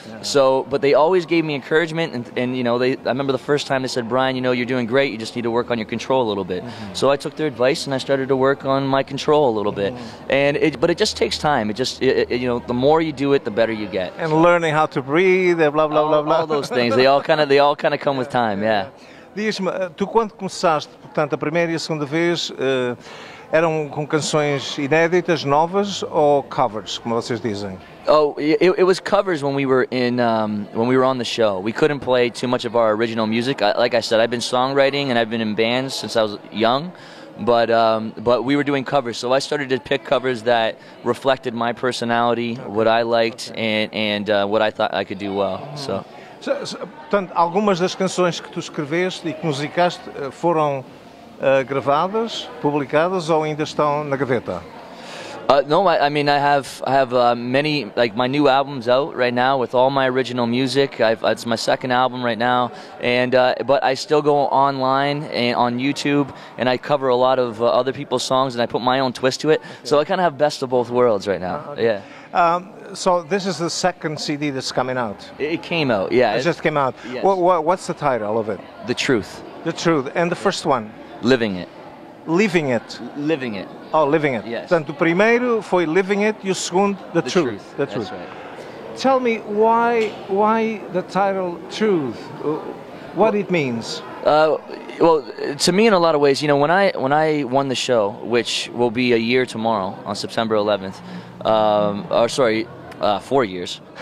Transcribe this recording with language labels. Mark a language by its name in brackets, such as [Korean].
[English] So, but they always gave me encouragement, and I remember the first time they said, Brian, you're doing great, you just need to work on your control a little bit. So I took their advice and I started to work on my control a little bit. But it just takes time. The more you do it, the better you get. And learning how to breathe, blah blah blah blah. All those things, they all kind of come with time, yeah. [Portuguese] Diz-me, tu quando começaste, portanto, a primeira e a segunda vez, eram com canções inéditas, novas, ou covers, como vocês dizem? [English] Oh, it was covers when we were on the show. We couldn't play too much of our original music. Like I said, I've been songwriting and I've been in bands since I was young, but we were doing covers. So I started to pick covers that reflected my personality, what I liked, and what I thought I could do well. So. [Portuguese] Portanto, algumas das canções que tu escreveste e que musicaste foram gravadas, publicadas ou ainda estão na gaveta? [English] No, I mean I have many, like my new album's out right now with all my original music. It's my second album right now, and but I still go online and on YouTube, and I cover a lot of other people's songs, and I put my own twist to it. Okay. So I kind of have best of both worlds right now. Okay. Yeah. So this is the second CD that's coming out. It came out, yeah. It just came out. Yes. What's the title of it? The Truth. The Truth. And the first one? Living It. Living It. Living It. Oh, Living It. Yes. [Portuguese] Portanto, o primeiro foi Living It e o segundo The Truth. [English] The Truth. That's right. Tell me why the title Truth? What it means? Well, to me, in a lot of ways, you know, when I won the show, which will be a year tomorrow on September 11th, or sorry, 4 years